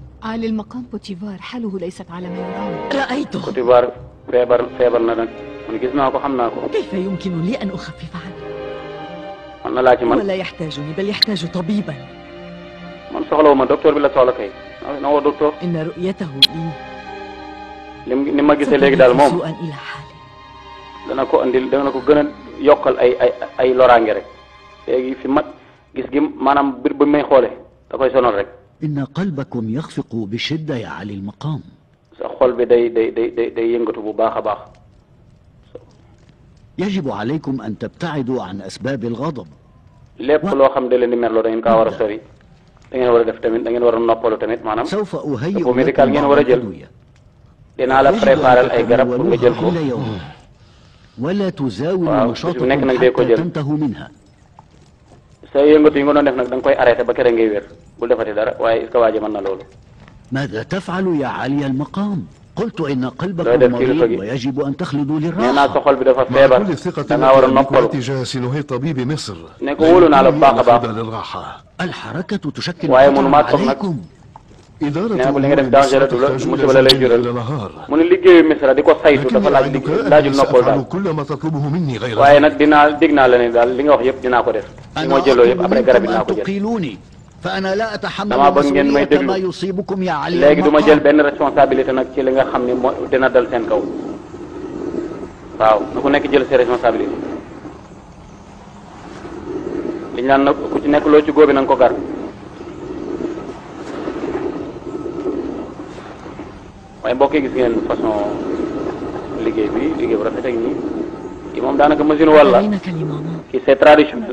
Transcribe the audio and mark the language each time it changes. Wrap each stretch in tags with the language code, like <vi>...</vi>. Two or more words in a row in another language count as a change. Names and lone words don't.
<ar>عالي المقام بوتيفار حاله ليست على ما يرام. رأيته.</ar> <wo>بوتيفار feebar na nag man gis naa ko xam naa ko.</wo> <ar>كيف يمكن لي أن أخفف عنه؟</ar> <wo>man na laa ci man.</wo> <ar>ولا يحتاجني بل يحتاج طبيبا.</ar> <wo>man soxlawuma docteur bi la soxla kay. na woo docteur.</wo> <ar>إن رؤيته لي</ar> <wo>ni ma gisee léegi daal moom</wo> <ar>سوءا إلى حالي.</ar> <wo>dana ko andil dana ko gën a yokkal ay loraange rek léegi fi mat gis gi maanaam bir ba may xoole da koy sonal rek.</wo> <ar>إن قلبكم يخفق بشدة يا علي المقام.</ar> <wo>sa xol bi day yëngatu bu baax a baax.</wo> <ar>يجب عليكم أن تبتعدوا عن أسباب الغضب.</ar> <wo>lépp loo xam ne leen di merloo da ngeen kaa war a sori da ngeen war a def tamit da ngeen war a noppalu tamit maanaam.</wo> <ar>سوف أهيئ</ar> <wo>ko médical ngeen war a jël. dinaa la préparer ay garab pour nga jël ko.</wo> <ar>ولا تزاولوا نشاطكم حتى تنتهوا منها.</ar> <wo>sa yëngatu yi nga doon def nag da nga koy arrêté ba kere ngay wér bul defati dara waaye</wo> <fr>est-ce que</fr> <wo>waa ji mën na loolu.</wo> <ar>ماذا تفعل يا علي المقام؟ قلت إن قلبكم مريض ويجب أن تخلدوا للراحة.</ar> <wo>nee naa sa xol bi dafa feebar da ngaa war a noppalu.</wo> <ar>سنهي طبيب مصر.</ar> <wo>ne ko wóolu naa la bu baax a baax.</wo> <ar>الحركة تشكل</ar> <wo>waaye mënumaa toog nag. nee na ko li nga def danger la musiba la lay jural. mu ne liggéeyu Misra di ko saytu dafa laajul noppal daal. waaye nag dig naa la ne daal li nga wax yëpp dinaa ko def. li ma jëloo yëpp après garab yi dinaa ko jël.</wo> <ar>فأنا لا أتحمل مسؤولية ما يصيبكم يا علي.</ar> <wo>léegi du ma jël benn responsabilité nag ci li nga xam ne moo dina dal seen kaw. waaw na ku nekk jël</wo> <fr>ses responsabilités.</fr> <wo>liñ naan nag ku ci nekk loo ci góobi na nga ko gar. waaye mbokk yi gis ngeen façon liggéey bu rafet ak nii kii moom daanaka machine walla kii</wo> <fr>c'est traditionnel.</fr>